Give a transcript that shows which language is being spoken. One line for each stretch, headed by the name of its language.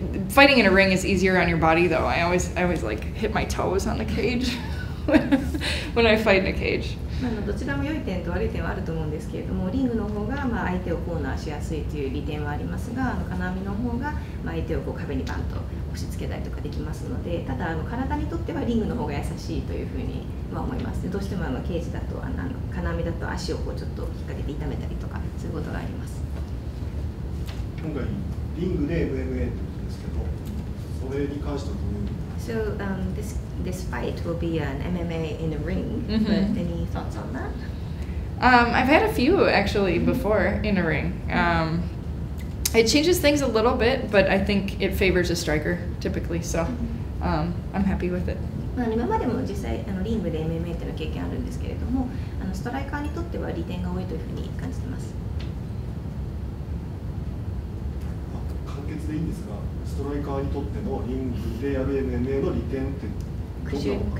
English: Fighting in a ring is easier on your body though. I always like hit my toes on the cage when I fight in a cage.
Japanese: どちらも良い点と悪い点はあると思うんですけれども、リングの方が相手をコーナーしやすいという利点はありますが、金網の方が相手を壁にバンと押押し付けたりとかできますので、ただ体にとってはリングの方が優しいというふうに思います。どうしてもケージだと金網だと足をこうちょっと引っ掛けて痛めたりとかそういうことがあります。今回リングで MMA ってことですけど、それに関してはどういう？
English: So this fight will be an MMA in a ring. But any thoughts on that? I've had a few actually before in a ring. It changes things a little bit, but I think it favors a striker typically. So I'm happy with it.
Japanese: 今までも実際リングで MMA っていうの経験あるんですけれども、ストライカーにとっては利点が多いというふうに感じてます。簡潔でいいんですが、ストライカーにとってのリングでやる MMA の利点ってどんなのか。